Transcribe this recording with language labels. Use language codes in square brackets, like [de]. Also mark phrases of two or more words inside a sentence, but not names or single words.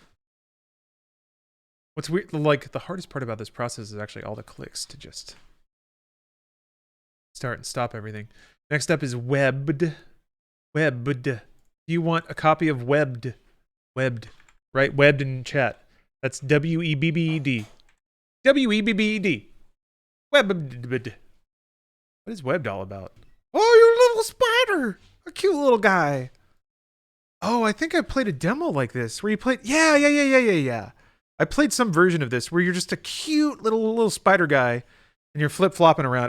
[en] What's weird, like, the hardest part about this process is actually all the clicks to just start and stop everything. Next up is Webbed. Do you want a copy of Webbed? Webbed. Right? Webbed in chat. That's W-E-B-B-E-D. W-E-B-B-E-D. Webbed. What is Webbed all about? Oh, you're a little spider. A cute little guy. Oh, I think I played a demo like this where you played. Yeah. I played some version of this where you're just a cute little spider guy and you're flip-flopping around.